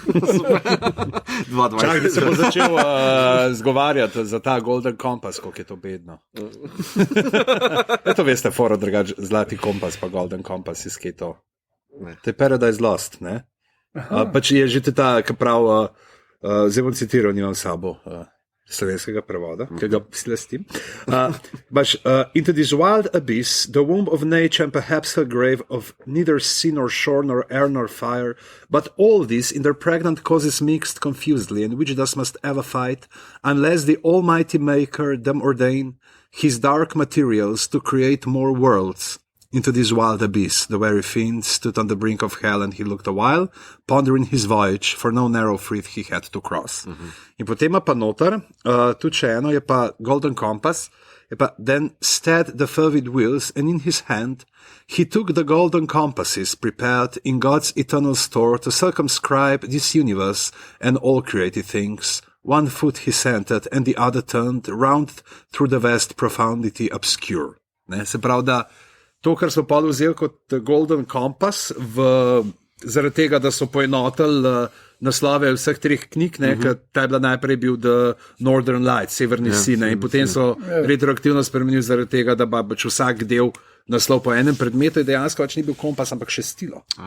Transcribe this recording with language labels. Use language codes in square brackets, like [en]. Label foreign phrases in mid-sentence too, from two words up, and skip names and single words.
[sl] Čakaj, se bo začel zgovarjati za ta Golden Compass, koliko je to bedno. To veste, foro drugače, Zlati kompas pa Golden Compass, iz kje to. To je Paradise Lost, ne? Pač je že ta, ki prav, zdaj bom citiral, nimam sabo slovenskega prevoda, ki ga slestim. [en] Into this wild abyss, the womb of nature and perhaps her grave of neither sea nor shore nor air nor fire, but all this in their pregnant causes mixed confusedly, and which thus must ever fight, unless the almighty maker them ordain his dark materials to create more worlds. Into this wild abyss, the very fiend stood on the brink of hell, and he looked a while, pondering his voyage, for no narrow frith he had to cross. [sl] In potem pa noter, tudi še eno, je pa Golden Compass, je pa [en] then stead the fervid wheels, and in his hand he took the golden compasses prepared in God's eternal store to circumscribe this universe and all created things. One foot he centered, and the other turned round through the vast profundity obscure. [sl] Se pravi, da to, kar so pa vzeli kot Golden Compass, zaradi tega, da so poenotili naslove vseh treh knjig, ker ta je bila najprej bil The Northern Light, Severni sine, in potem so retroaktivno spremenili zaradi tega, da pa vsak del naslov po enem predmetu, in dejansko pač ni bil kompas, ampak šestilo.